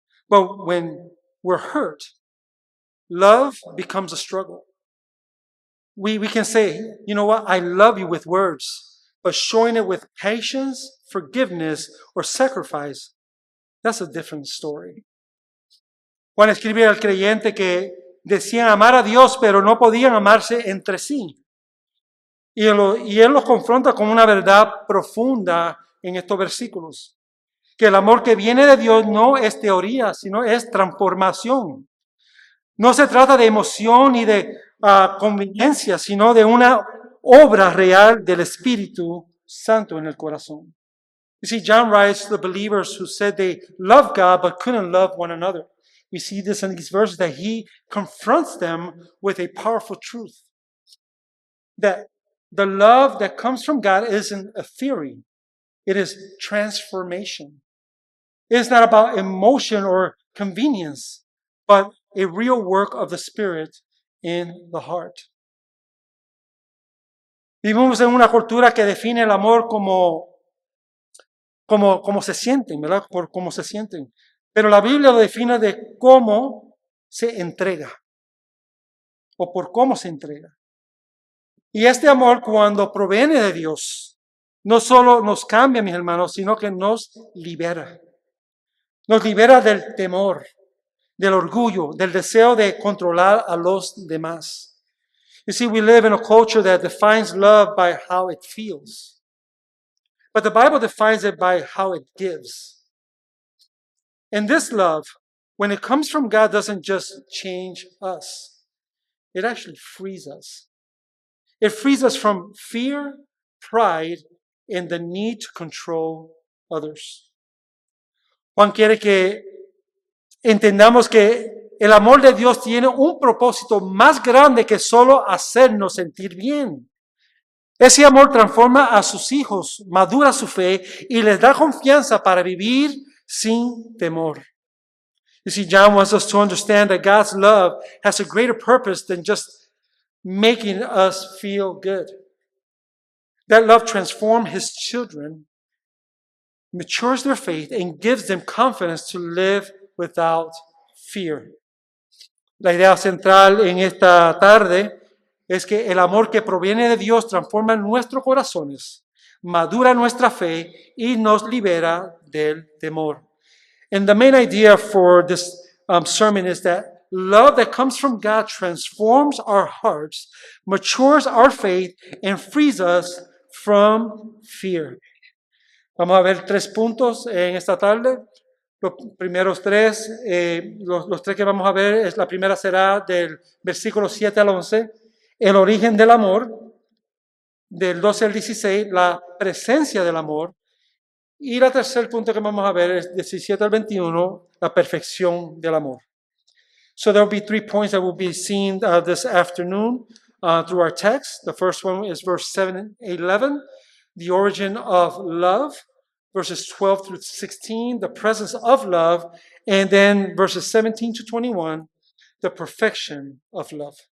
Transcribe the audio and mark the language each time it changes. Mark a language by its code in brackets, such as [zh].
[en] But when we're hurt, love becomes a struggle. We can say, you know what, I love you with words, but showing it with patience, forgiveness, or sacrifice, that's a different story. [es] Juan escribe al creyente que decían amar a Dios, pero no podían amarse entre sí. Y él los confronta con una verdad profunda en estos versículos. Que el amor que viene de Dios no es teoría, sino es transformación. No se trata de emoción ni de conveniencia, sino de una obra real del Espíritu Santo en el corazón. [en] You see, John writes to the believers who said they loved God but couldn't love one another. We see this in these verses that he confronts them with a powerful truth. That the love that comes from God isn't a theory. It is transformation. It's not about emotion or convenience, but a real work of the Spirit in the heart. [es] Vivimos en una cultura que define el amor como se sienten, ¿verdad? Por cómo se sienten. Pero la Biblia lo define de cómo se entrega o por cómo se entrega. Y este amor, cuando proviene de Dios, no solo nos cambia, mis hermanos, sino que nos libera. Nos libera del temor, del orgullo, del deseo de controlar a los demás. [en] You see, we live in a culture that defines love by how it feels. But the Bible defines it by how it gives. And this love, when it comes from God, doesn't just change us. It actually frees us. It frees us from fear, pride, and the need to control others. [es] Juan quiere que entendamos que el amor de Dios tiene un propósito más grande que solo hacernos sentir bien. Ese amor transforma a sus hijos, madura su fe y les da confianza para vivir sin temor. [en] You see, John wants us to understand that God's love has a greater purpose than just making us feel good. That love transforms his children, matures their faith, and gives them confidence to live without fear. [es] La idea central en esta tarde es que el amor que proviene de Dios transforma nuestros corazones, madura nuestra fe y nos libera del temor. [en] And the main idea for this sermon is that love that comes from God transforms our hearts, matures our faith, and frees us from fear. [es] Vamos a ver 3 puntos en esta tarde. Los primeros 3, los 3 que vamos a ver, la primera será del versículo 7 al 11, el origen del amor, del 12 al 16, la presencia del amor, y el tercer punto que vamos a ver es 17 al 21, la perfección del amor. [en] So there will be 3 points that will be seen this afternoon through our text. The first one is verse 7 and 11, the origin of love. Verses 12 through 16, the presence of love, and then verses 17 to 21, the perfection of love.